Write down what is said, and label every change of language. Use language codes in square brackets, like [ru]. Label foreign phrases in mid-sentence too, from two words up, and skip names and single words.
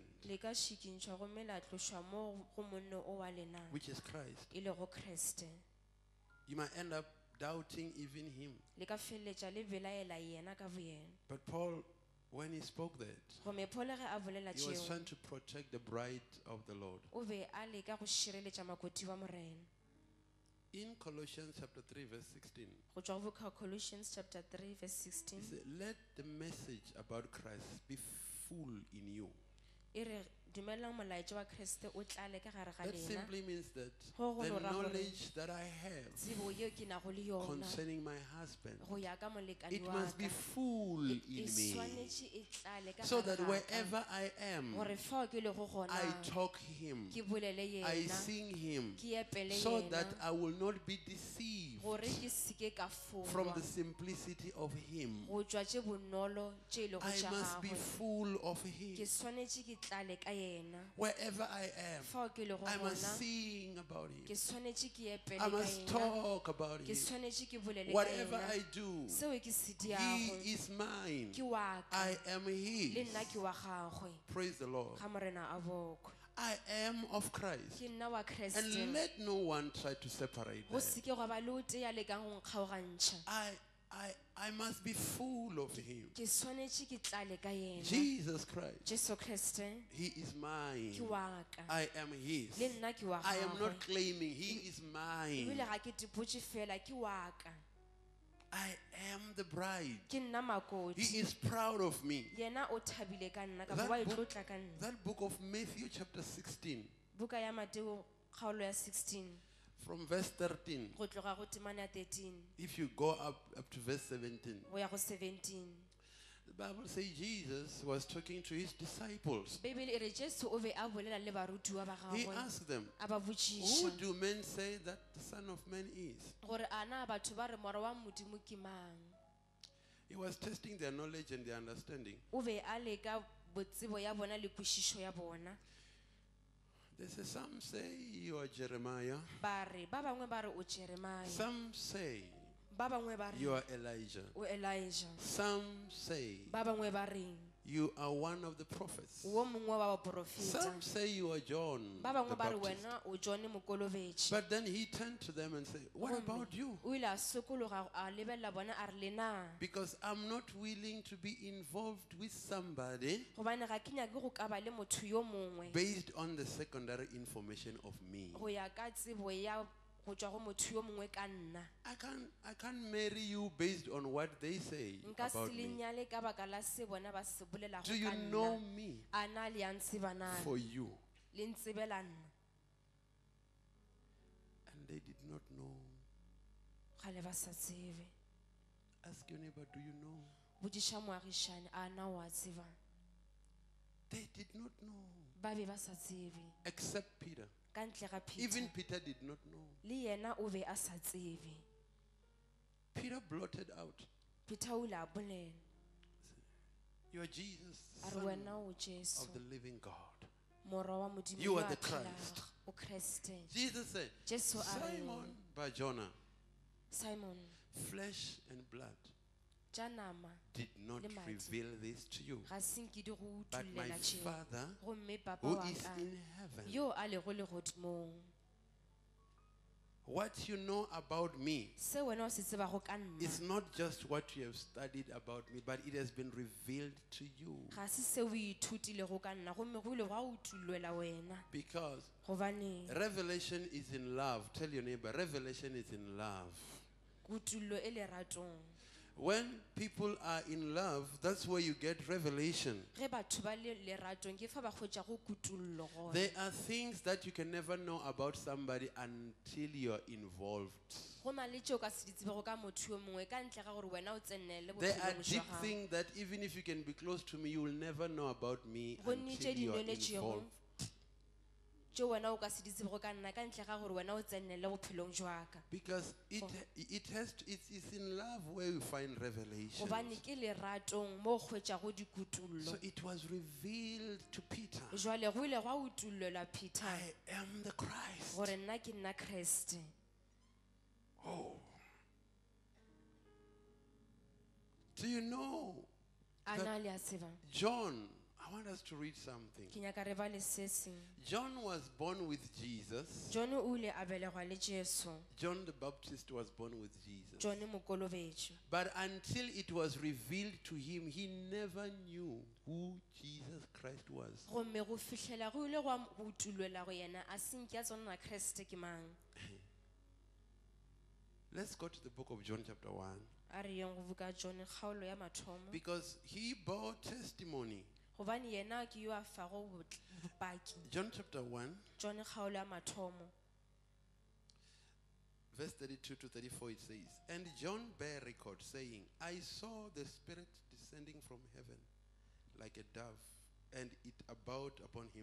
[nso] le ka šikintšhwa gomme la tlošwa mo go monne o wa lena [en] which is Christ. [nso] e lego kreste [en] You might end up doubting even Him. [nso] le ka feleletša le belaela yena ka boyena [en] But Paul, when he spoke that, [nso] gomme phole ge a bolela [en] he was [nso] tšeo [en] trying to protect the bride of the Lord. [nso] o be a leka go šireletša makoti wa morena [en] In Colossians chapter 3, verse 16, [nso] go tšwa go [en] book Colossians chapter 3 verse 16 he said, let the message about Christ be full in you. [nso] e re dumelang molaetša wa kreste o tlale ka gare ga [en] That [nso] lena [en] simply means that [nso] Go go [en] the [nso] no ra gore [en] knowledge that I have [nso] tsebo yeo ke nago le yona [en] concerning my husband, [nso] go ya ka molekani [en] it [nso] wa [en] must be [nso] ka [en] full [nso] e [en] in me, [nso] swanetše e tlale ka [en] so [nso] gare [en] that [nso] ga ka, [en] wherever I am, [nso] gore fao ke lego gona [en] I talk Him, [nso] ke bolele [en] I [nso] yena [en] sing Him, [nso] ke epele [en] so that [nso] yena [en] I will not be deceived [nso] gore ke seke ka [en] from [nso] folwa [en] the simplicity of Him. [nso] go tšwa tše bonolo tše e lego [en] I [nso] tša [en] must be [nso] gagwe [en] full of [nso] ke [en] Him. [nso] swanetše ke tlale ka yena [en] Wherever I am, [nso] fao ke lego [en] I must [nso] gona [en] sing about [nso] ke [en] Him. [nso] swanetše ke epele [en] I [nso] ka [en] must [nso] yena [en] talk about [nso] ke [en] Him. [nso] swanetše ke bolele ka [en] Whatever [nso] yena [en] I do, [nso] seo ke se [en] He [nso] diago [en] is mine. [nso] ke wa ka [en] I am [nso] le [en] His. [nso] nna ke wa gagwe [en] Praise the Lord. [nso] ga morena a bokwe [en] I am of Christ. [nso] ke nna wa kreste [en] And let no one try to separate [nso] go [en] that. [nso] seke gwa ba le o tee a lekang go nkgaogantšha [en] I must be full of Him. [nso] ke swanetše ke tlale ka yena [en] Jesus Christ. [nso] jesu kreste [en] He is mine. [nso] ke wa ka [en] I am His. [nso] le nna ke wa [en] I am [nso] gagwe [en] not claiming He is mine. [nso] ebile ga ke dipotse fela ke wa ka [en] I am the bride. [nso] ke nna makoti [en] He is proud of me. [nso] yena o thabile ka nna [en] That [nso] ka wa e [en] book- [nso] tlotla ka nna [en] That book of Matthew chapter 16 [nso] buka ya mateo kgaolo ya 16 [en] from verse 13. [nso] go tloga go temane ya 13 [en] If you go up to verse 17, [nso] go ya go 17 [en] the Bible says Jesus was talking to His disciples. [nso] bibele e re jesu o be a bolela le barutiwa ba [en] He [nso] gagwe [en] asked them, [nso] a ba [en] who [nso] botšiša [en] do men say that the Son of Man is? [nso] gore a na batho ba re mora wa modimo ke mang [en] He was testing their knowledge and their understanding. [nso] o be a leka botsebo ya bona le kwešišo ya bona [en] They say, some say you are Jeremiah. [nso] ba re ba bangwe ba re o jeremia [en] Some say [nso] ba bangwe ba [en] you [nso] re [en] are Elijah. [nso] o elijah [en] Some say [nso] ba bangwe ba reng [en] you are one of the prophets. [nso] wo mongwe wa baporofeta [en] Some say you are John [nso] ba [en] the [nso] bangwe ba re [en] Baptist. [nso] wena o jone mokolobetše [en] But then he turned to them and said, what about you? [nso] o ile a sokologa a lebelela bona a re le na [en] Because I'm not willing to be involved with somebody [nso] gobane ga ke nyake go ka ba le motho yo mongwe [en] based on the secondary information of me. [nso] go ya ka tsebo ya go tšwa go motho yo mongwe ka nna [en] I can't marry you based on what they say [nso] nka se [en] about [nso] le [en] me. [nso] nyale ka baka la se bona ba se bolelago [en] Do you [nso] ka [en] know [nso] nna [en] me [nso] a na le ya ntseba na [en] for you? [nso] le ntsebela nna [en] And they did not know. [nso] ga le ba sa tsebe [en] Ask your neighbor, do you know? [nso] bodiša moagišane a na wa tseba [en] They did not know. [nso] ba be ba sa tsebe [en] Except Peter. [nso] ka ntle ga [en] Even [nso] peter [en] Peter did not know. [nso] le yena o be a sa tsebe [en] Peter blotted out. [nso] peter o ile a bolela [en] You are Jesus, [nso] a re [en] Son [nso] wena o jesu [en] of the living God. [nso] morwa wa modimo [en] You [nso] yo [en] are [nso] a [en] the [nso] phelago, [en] Christ. [nso] o kreste [en] Jesus said, [nso] jesu a re [en] Simon Bar-Jonah, [nso] simon [en] flesh and blood [nso] tša nama [en] did not [nso] Le madi. [en] reveal this to you, [nso] ga senkedi go [en] but my [nso] utullela tšeo [en] Father [nso] gomme papa [en] who [nso] wa [en] is [nso] ka [en] in heaven. [nso] yo a lego legodimong [en] What you know about me [nso] se wena o se tsebago ka nna [en] is not just what you have studied about me, but it has been revealed to you. [nso] ga se se o ithutilego ka nna gomme go ile go a utulelwa wena [en] Because [nso] gobane [en] revelation is in love. Tell your neighbor, revelation is in love. [nso] kutullo e leratong [en] When people are in love, that's where you get revelation. [nso] ge batho ba le leratong ke fa ba kgwetša go kutullo gona [en] There are things that you can never know about somebody until you're involved. [nso] go na le tšeo ka se di tsebego ka motho yo mongwe ka ntle ga gore wena o tsenele [en] There are [nso] bophelong [en] deep [nso] jwa gago [en] things that even if you can be close to me, you will never know about me [nso] go nnete [en] until you are [nso] dinonetšego [en] involved. [nso] tšeo wena o ka se di tsebego ka nna ka ntle ga gore wena o tsenele bophelong jwa ka [en] Because it's in love where you find revelation. [nso] gobane ke leratong mo o hwetšago dikutullo [en] So it was revealed to Peter. [nso] jwale go ile gwa utullelwa Peter [en] I am the Christ. [nso] gore nna ke nna Kriste. [en] Oh. Do you know [nso] a [en] that [nso] na le a tseba [en] John, I want us to read something. [nso] ke nyaka re ba le se seng. [en] John was born with Jesus. [nso] John o ile a belegwa le Jesu. [en] John the Baptist was born with Jesus. [nso] John mokolobetše. [en] But until it was revealed to him, he never knew who Jesus Christ was. [nso] gomme go fihlela go ile gwa utulelwa go yena a senke a tsona na Kriste ke mang. [en] Let's go to the book of John chapter 1. [nso] A re yeng go buka John kgaolo ya mathomo [en] Because he bore testimony. [nso] gobane yena ke yo a fago bopaki. [en] John chapter 1, [nso] John kgaolo ya mathomo [en] verse 32 to 34, it says, And John bare record, saying, I saw the Spirit descending from heaven like a dove, and it abode upon him.